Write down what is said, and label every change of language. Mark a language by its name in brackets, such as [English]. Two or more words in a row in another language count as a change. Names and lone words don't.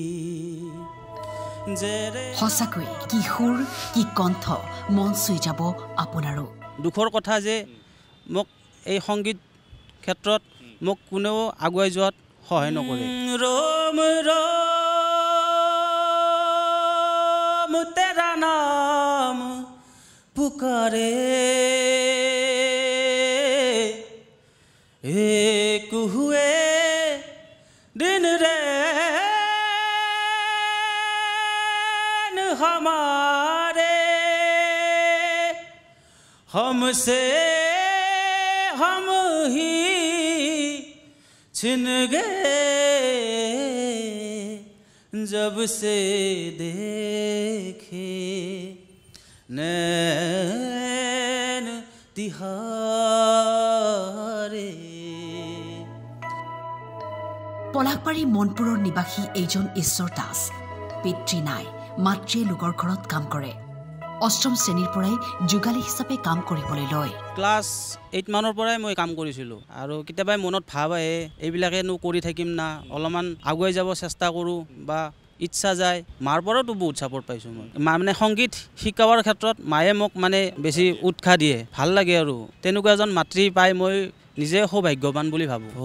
[Assamese] সঁচাকৈ কি সুৰ কি কণ্ঠ মন চুই যাব আপোনাৰো দুখৰ কথা যে মোক এই সংগীত ক্ষেত্ৰত মোক কোনেও আগুৱাই যোৱাত সহায় নকৰে ৰম [Hindi] रम तेरा नाम पुकारे एक हुए दिन रैन हमारे हमसे हम ही छिन गए जब से देखे नैन तिहारे [Assamese] পলাশবাৰী মনপুৰৰ নিবাসী এইজন ঈশ্বৰ দাস পিতৃ নাই মাতৃয়ে লোকৰ ঘৰত কাম কৰে অষ্টম শ্ৰেণীৰ পৰাই যোগালী হিচাপে কাম কৰিবলৈ লয় ক্লাছ 8 মানৰ পৰাই মই কাম কৰিছিলোঁ আৰু কেতিয়াবা মনত ভাব আহে এইবিলাকেনো কৰি থাকিম না অলপমান আগুৱাই যাব চেষ্টা কৰোঁ বা ইচ্ছা যায় মাৰ পৰাতো বহুত ছাপোৰ্ট পাইছোঁ মই মানে সংগীত শিকাবৰ ক্ষেত্ৰত মায়ে মোক মানে বেছি উৎসাহ দিয়ে ভাল লাগে আৰু তেনেকুৱা এজন মাতৃ পাই মই নিজে সৌভাগ্যৱান বুলি ভাবোঁ